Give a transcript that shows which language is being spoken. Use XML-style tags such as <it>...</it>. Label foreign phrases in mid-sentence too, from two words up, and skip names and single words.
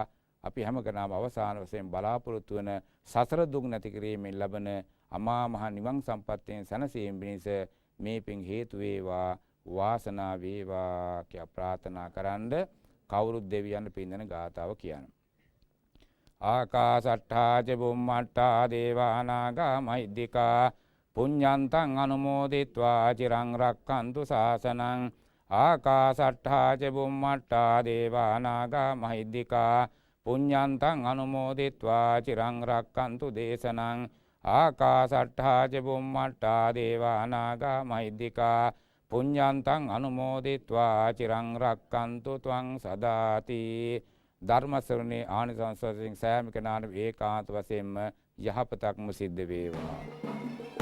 <si>අපි හැම කෙනාම අවසාන වශයෙන් බලාපොරොත්තු වන සසර දුක් නැති කිරීමෙන් ලබන අමා මහ නිවන් සම්පත්තියෙන් සැනසීම පිණිස මේ පින් හේතු වේවා, වාසනාව වේවා කියා ප්‍රාර්ථනා කරන්ද කවුරුත් දෙවියන් පින්දන ගාතාව කියනවා.</si> <pi>ආකාසට්ඨා ච බුම්මට්ඨා දේවානාගා මහිද්దికා පුඤ්ඤන්තං අනුමෝදිත්වා චිරං රක්ඛන්තු ශාසනං. ආකාසට්ඨා ච බුම්මට්ඨා දේවානාගා මහිද්దికා පුඤ්ඤන්තං අනුමෝදිත්වා චිරං රක්ඛන්තු දේශනං. ආකාසට්ඨා ච බුම්මට්ඨා දේවානාගා මහිද්దికා පුඤ්ඤන්තං අනුමෝදිත්වා චිරං රක්ඛන්තු ත්වං සදාති.</pi> <si>ධර්ම ශ්‍රවණේ ආනිසංස වශයෙන් සෑම කෙනාටම ඒකාන්ත වශයෙන්ම යහපතක්ම සිද්ධ වේවා.</si>